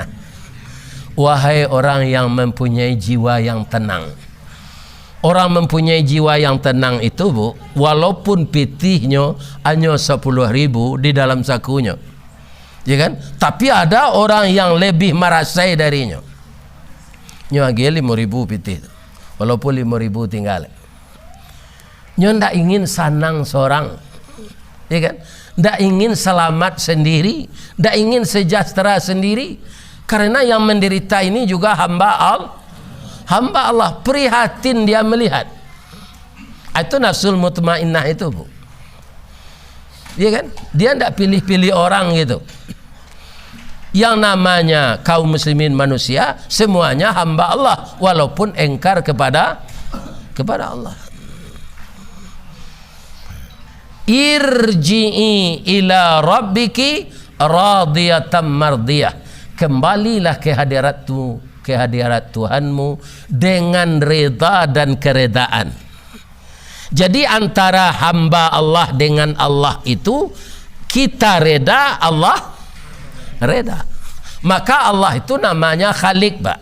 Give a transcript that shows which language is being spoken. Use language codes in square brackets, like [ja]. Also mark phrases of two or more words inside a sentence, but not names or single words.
[id] Wahai orang yang mempunyai jiwa yang tenang. Orang mempunyai jiwa yang tenang itu, Bu, walaupun pitihnya hanya 10.000 di dalam sakunya, ya kan? Tapi ada orang yang lebih merasai darinya. [min] Nyagi 5.000 pitih, walaupun 5.000 tinggal. Nyo ndak ingin sanang seorang, ya kan? [id] Ndak ingin selamat sendiri, ndak ingin sejahtera sendiri, karena yang menderita ini juga hamba Allah, prihatin dia melihat. Itu [ar] النفس المطمئنة [id] itu, Bu, ya kan? Dia ndak pilih-pilih orang gitu. Yang namanya kaum muslimin manusia semuanya hamba Allah, walaupun engkar kepada Allah. [ar] ارجعي إلى ربك راضية مرضية. [id] Kembalilah ke hadirat Tuhanmu dengan reda dan keredaan. Jadi antara hamba Allah dengan Allah itu, kita reda, Allah reda. Maka Allah itu namanya Khaliq, Pak.